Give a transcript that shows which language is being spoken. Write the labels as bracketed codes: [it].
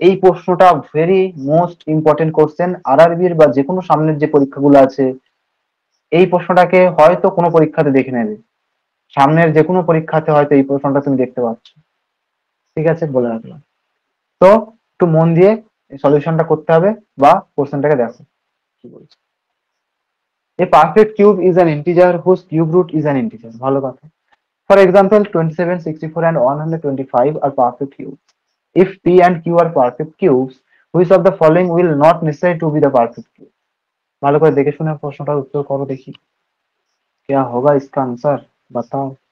[bn] এই প্রশ্নটা very most important question, আরআরবির বা যে কোনো সামনের যে পরীক্ষাগুলো আছে এই প্রশ্নটাকে হয়তো কোনো পরীক্ষাতে দেখে নেবে, সামনের যে কোনো পরীক্ষাতে হয়তো এই প্রশ্নটা তুমি দেখতে পাচ্ছ। ঠিক আছে, বলে রাখলাম। তো একটু মন দিয়ে সলিউশনটা করতে হবে বা কোশ্চেনটাকে দেখো কি বলছে। [en] A perfect cube is an integer whose cube root is an integer। [bn] ভালো কথা। [en] For example, 27, 64 and 125 are perfect cubes. If P and Q are perfect cubes, which of the following will not necessary to be the perfect cube? [bn] ভালো করে দেখে শুনে প্রশ্নটার উত্তর করো দেখি। [hi] क्या होगा इसका आंसर बताओ।